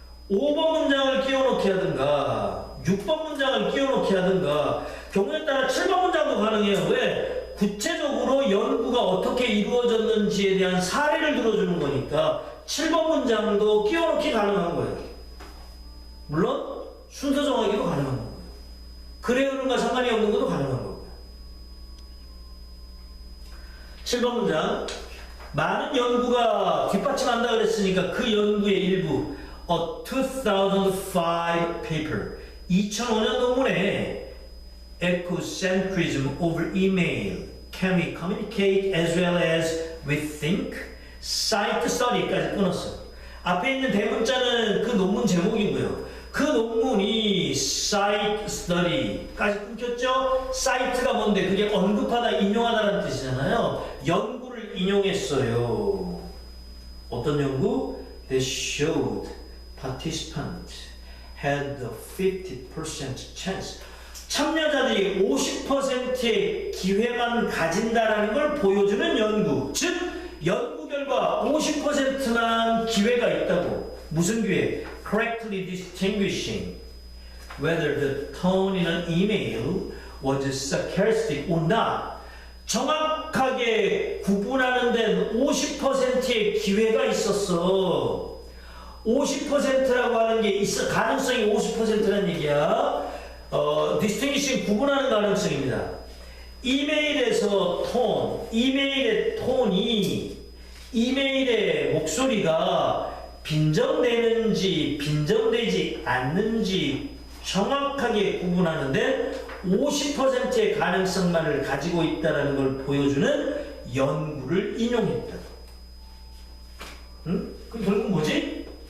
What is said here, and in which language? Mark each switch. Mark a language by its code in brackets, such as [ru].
[ko] 5번 문장을 끼워넣기 하든가 6번 문장을 끼워넣기 하든가 경우에 따라 7번 문장도 가능해요. 왜? 구체적으로 연구가 어떻게 이루어졌는지에 대한 사례를 들어주는 거니까 7번 문장도 끼워넣기 가능한 거예요. 물론 순서 정하기도 가능한 거고요. 글의 흐름과 상관이 없는 것도 가능한 거고요. 7번 문장 많은 연구가 뒷받침한다 그랬으니까 그 연구의 일부 [en] A 2005 paper [ko] 2005년 논문에 [en] Echocentrism over email Can we communicate as well as we think? [ko] Cite study까지 끊었어요. 앞에 있는 대문자는 그 논문 제목이고요. 그 논문이 cite study까지 끊겼죠? cite가 뭔데? 그게 언급하다, 인용하다라는 뜻이잖아요. 연구를 인용했어요. 어떤 연구? [en] They showed participants had a 50% chance. [ko] 참여자들이 50%의 기회만 가진다라는 걸 보여주는 연구. 즉, 연구 결과 50%만 기회가 있다고. 무슨 기회? [en] Correctly distinguishing whether the tone in an email was sarcastic or not. [ko] 정확하게 구분하는 데는 50%의 기회가 있었어. 50%라고 하는 게 있어. 가능성이 50%라는 얘기야. distinguishing 구분하는 가능성입니다. 이메일에서 톤, 이메일의 톤이 이메일의 목소리가 빈정되는지 빈정되지 않는지 정확하게 구분하는데 50%의 가능성만을 가지고 있다는 걸 보여주는 연구를 인용했다. 응? 그럼 결국 뭐지?